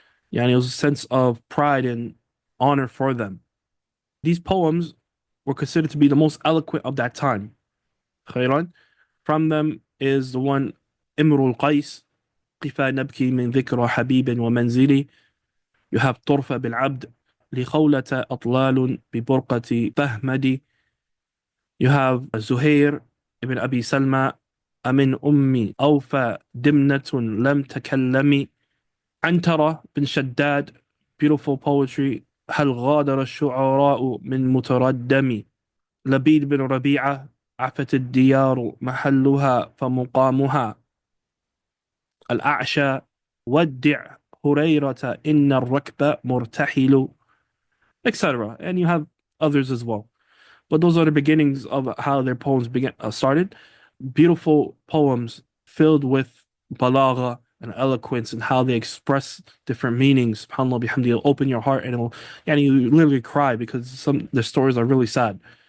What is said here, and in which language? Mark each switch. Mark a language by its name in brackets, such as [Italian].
[English] Yeah, and it was a sense of pride and honor for them. These poems were considered to be the most eloquent of that time. Khayran. From them is the one Imrul Qais, [Arabic] قفا نبكي من ذكرى حبيب ومنزلي. [English] You have [Arabic] طرف بالعبد لخولة أطلال ببرقة فهمدي. [English] You have Zuhair ibn Abi Salma, Amin Ummi, Awfa, Dimnatun, Lam Takallami, Antara bin Shaddad, beautiful poetry. [Arabic] هل غادر الشعراء من متردم لبيد بن ربيعة عفت الديار محلها فمقامها الأعشى ودع هريرة إن الركب مرتحل, etc. [English] And you have others as well. But those are the beginnings of how their poems began started. Beautiful poems filled with balagha and eloquence and how they express different meanings. SubhanAllah bihamdi, it'll open your heart and it'll, and you literally cry because some the stories are really sad.